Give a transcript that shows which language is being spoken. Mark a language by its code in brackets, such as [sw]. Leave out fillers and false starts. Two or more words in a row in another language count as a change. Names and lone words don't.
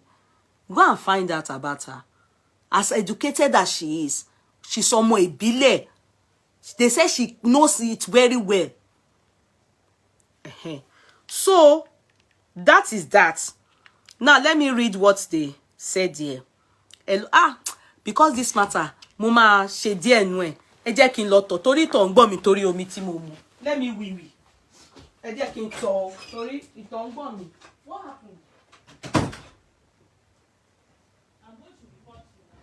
[en] Go and find out about her. As educated as she is, she's somewhere Ibile. They say she knows it very well. So that is that. Now let me read what they said here. Because this matter, [yo] mo ma ṣe díẹ̀ nú ẹ̀. Ẹ jẹ́ kí n lọ tọ̀ torí ìtọ̀ ń gbọ̀n mi torí omi tí mo mu. [en] Let me wee. [yo] Ẹ jẹ́ kí n tọ̀ torí ìtọ̀ ń gbọ̀n mi. [en] What happened? I'm going to report you.